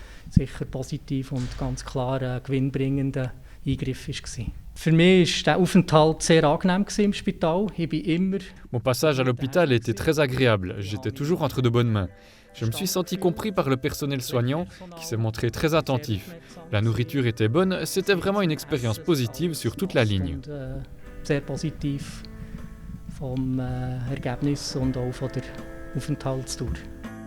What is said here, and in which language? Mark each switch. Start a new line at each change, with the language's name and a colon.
German: Sicher positiv und ganz klar ein gewinnbringender Eingriff war. Für mich war der Aufenthalt sehr angenehm im Spital.
French: Mon passage à l'hôpital était très agréable. J'étais toujours entre de bonnes mains. Je me suis senti compris par le personnel soignant qui s'est montré très attentif. La nourriture était bonne, c'était vraiment une expérience positive sur toute la ligne.
German: Sehr positiv vom Ergebnis und auch von der Aufenthaltsdauer.